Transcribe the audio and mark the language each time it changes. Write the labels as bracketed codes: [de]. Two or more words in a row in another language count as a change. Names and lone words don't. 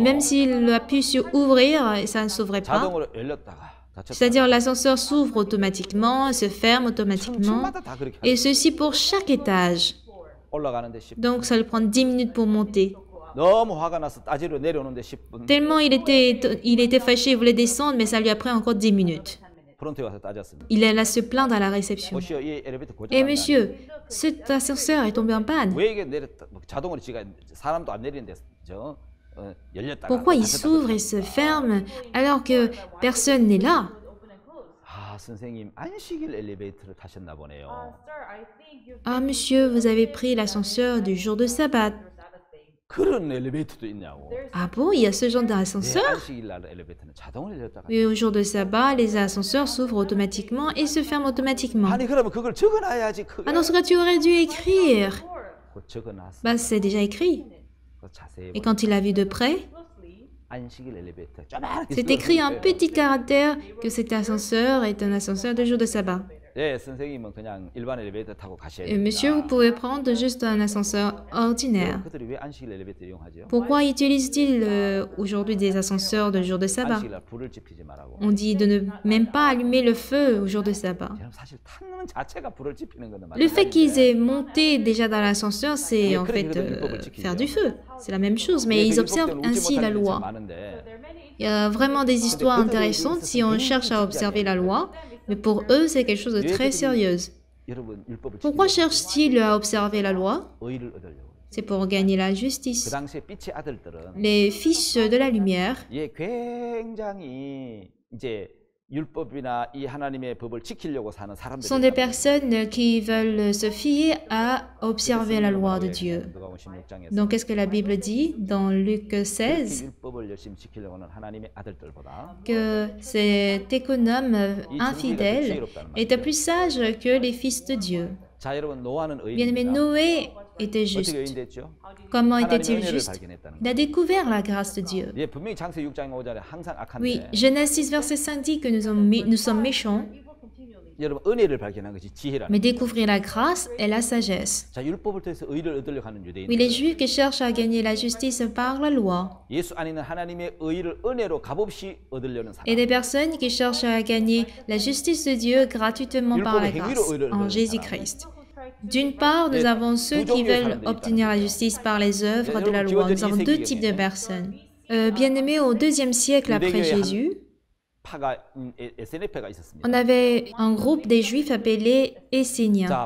[fr] Et même s'il appuie sur ouvrir, ça ne s'ouvrait pas. [ko] 자동으로 열렸다가 닫혔다가 [fr] C'est-à-dire l'ascenseur s'ouvre automatiquement, se ferme automatiquement. [ko] 층마다 다 그렇게 [fr] Et ceci pour chaque étage. [ko] 올라가는데 10분 [fr] Donc ça lui prend 10 minutes pour monter. [ko] 너무 화가 나서 따지러 내려오는데 10분 [fr] Tellement il était fâché, il voulait descendre, mais ça lui a pris encore 10 minutes. [ko] 프론트에 와서 따졌습니다. [fr] Il alla se plaindre à la réception. [ko] 보시오 이 엘리베이터 고장 [fr] Eh monsieur, cet ascenseur est tombé en panne. [ko] 왜 이게 내렸다 뭐 자동으로 지가 사람도 안 내리는데 저 열렸다가 [fr] Pourquoi il [ko] 닫혔다가 [fr] s'ouvre et se ferme alors que personne n'est là? [ko] 아 선생님 안식일 엘리베이터를 타셨나 보네요. [fr] Ah monsieur, vous avez pris l'ascenseur du jour de sabbat. [ko] 그런 엘리베이터도 있냐고. [fr] Ah bon, il y a ce genre [ko] 네, [fr] d'ascenseur? [ko] 안식일 날 엘리베이터는 자동으로 열렸다가. [fr] Oui, au jour de sabbat, les ascenseurs s'ouvrent automatiquement et se ferment automatiquement. [ko] 아니 그러면 그걸 적어놔야지 그게. [fr] Ah, dans ce cas, tu aurais dû écrire. [ko] 그거 적어놨어. [fr] Bah, c'est déjà écrit. [ko] 그거 자세히 [fr] Et [ko] 보면 [fr] quand il a vu de près, [ko] 안식일 엘리베이터. 쪼만하게 [fr] c'est écrit en petit caractère que cet ascenseur est un ascenseur de jour de sabbat. [ko] 네, 선생님은 그냥 일반 엘리베이터 타고 가셔야 [fr] Et [ko] 됩니다. [fr] monsieur, vous pouvez prendre juste un ascenseur ordinaire. [ko] 그들이 왜 안식일 엘리베이터 이용하죠? [fr] Pourquoi utilisent-ils aujourd'hui des ascenseurs de jour de sabbat? [ko] 안식일 날 불을 지피지 말라고. [fr] On dit de ne même pas allumer le feu au jour de sabbat. [ko] 여러분 사실 타는 자체가 불을 지피는 거는 [fr] Le fait qu'ils [ko] 마찬가지인데. [fr] aient monté déjà dans l'ascenseur, c'est en fait faire du feu. C'est la même chose, mais ils observent ainsi la loi. Il y a vraiment des histoires intéressantes si on cherche à observer la loi, mais pour eux, c'est quelque chose de très sérieux. [ko] 여러분 율법을 [fr] Pourquoi [ko] 지키려고 [fr] cherchent-ils à observer la loi? [ko] 의를 얻으려고. [fr] C'est pour gagner la [ko] 그 [fr] justice. [ko] 당시에 빛의 아들들은 [fr] Les fils de la lumière [ko] 예, 굉장히 이제 율법이나 이 하나님의 법을 지키려고 사는 사람들이 [fr] sont des personnes qui veulent se fier à observer la loi de Dieu. Donc, qu'est-ce que la Bible dit dans Luc 16? [ko] 율법을 열심히 지키려고 하는 하나님의 아들들보다 [fr] Que cet économe infidèle était plus sage que les fils de Dieu. [ko] 자, 여러분 노아는 [fr] Bien-aimé, [ko] 의인입니다. [fr] Noé était [ko] 어떻게 [fr] juste. [ko] 의인됐죠? [fr] Comment [ko] 하나님의 [fr] était-il [ko] 은혜를 [fr] juste? [ko] 발견했다는 [fr] Il a découvert la grâce de Dieu. [ko] 예, 분명히 창세 6장 5절에 항상 [fr] Oui, [ko] 악한데 [fr] Genèse 6, verset 5 dit que nous sommes méchants, [ko] 여러분 은혜를 발견한 것이 지혜라는 [fr] mais [ko] 거예요. [fr] découvrir la grâce est la sagesse. [ko] 자, 율법을 통해서 의를 얻으려고 하는 [fr] Oui, les [ko] 유대인들 [fr] Juifs qui cherchent à gagner la justice par la loi. [ko] 예수 안에 있는 하나님의 의를 은혜로 값없이 얻으려는 [fr] Et [ko] 사람. [fr] des personnes qui cherchent à gagner la justice de Dieu gratuitement par la grâce en Jésus-Christ. D'une part, nous avons ceux qui veulent obtenir la justice par les œuvres de la loi. Nous avons deux types de personnes. bien-aimés, au IIe siècle après Jésus, on avait un groupe des Juifs appelés Esséniens.